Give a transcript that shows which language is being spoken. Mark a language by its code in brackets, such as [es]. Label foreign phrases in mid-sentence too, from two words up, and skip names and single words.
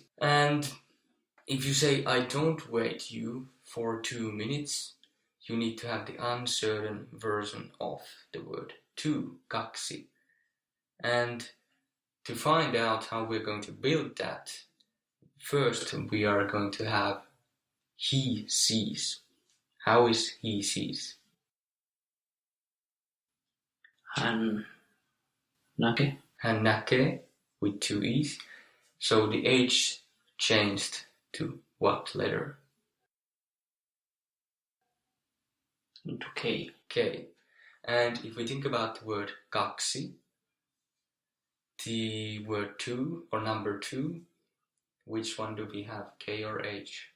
[en] And if you say, I don't wait you for 2 minutes, you need to have the uncertain version of the word 2, kaksi. And to find out how we're going to build that, first we are going to have he sees. How is he sees? [fi] Hän näkee. Hän näkee [en] with 2 E's. So the H changed to what letter? To K. K. And if we think about the word kaksi, the word 2 or number 2, which one do we have, K or H?